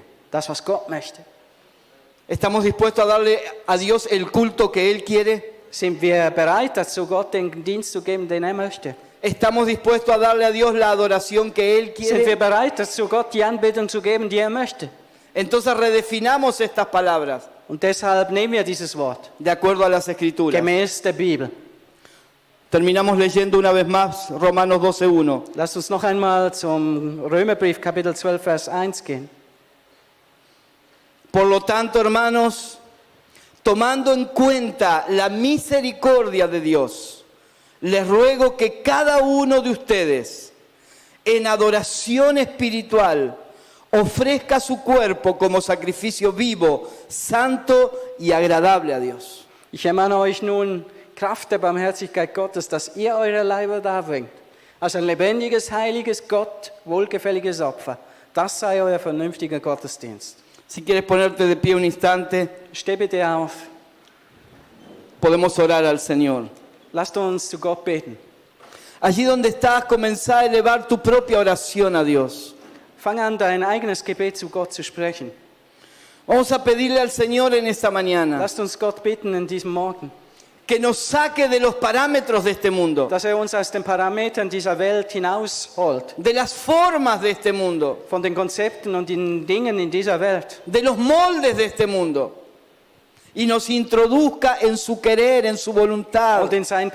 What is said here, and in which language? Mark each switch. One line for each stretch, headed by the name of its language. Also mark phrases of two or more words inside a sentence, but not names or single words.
German: Das, was Gott möchte.
Spanish: ¿Estamos dispuestos a darle a Dios el culto que Él quiere?
German: Sind wir bereit dazu, Gott den Dienst zu geben, den er möchte?
Spanish: ¿Estamos dispuestos a darle a Dios la adoración que Él
German: Sind wir
Spanish: quiere?
German: bereit dazu, Gott die Anbetung zu geben, die er möchte?
Spanish: Entonces redefinamos estas palabras
German: Und deshalb nehmen wir dieses Wort,
Spanish: de acuerdo a las Escrituras.
German: gemäß der Bibel.
Spanish: Terminamos leyendo una vez más Romanos 12:1.
German: Lasst uns noch einmal zum Römerbrief, Kapitel 12, Vers 1 gehen.
Spanish: Por lo tanto, hermanos, tomando en cuenta la misericordia de Dios, les ruego que cada uno de ustedes, en adoración espiritual, ofrezca su cuerpo como sacrificio vivo, santo y agradable a Dios.
German: Ich ermahne euch nun, Kraft der Barmherzigkeit Gottes, dass ihr eure Leiber darbringt, als ein lebendiges, heiliges, Gott wohlgefälliges Opfer. Das sei euer vernünftiger Gottesdienst.
Spanish: Si quieres ponerte de pie un instante,
German: Steh bitte auf.
Spanish: podemos orar al Señor.
German: Lasst uns zu Gott beten.
Spanish: Allí donde estás, comenzá a elevar tu propia oración a Dios.
German: Fang an, dein eigenes Gebet zu Gott zu sprechen.
Spanish: Vamos a pedirle al Señor en esta mañana
German: Lasst uns Gott bitten in diesem Morgen,
Spanish: que nos saque de los parámetros de este mundo,
German: dass er uns aus den Parametern dieser Welt hinausholt,
Spanish: de las formas de este mundo,
German: von den Konzepten und den Dingen in dieser Welt
Spanish: de los moldes de este mundo, y nos introduzca en su querer, en su voluntad,
German: und in sein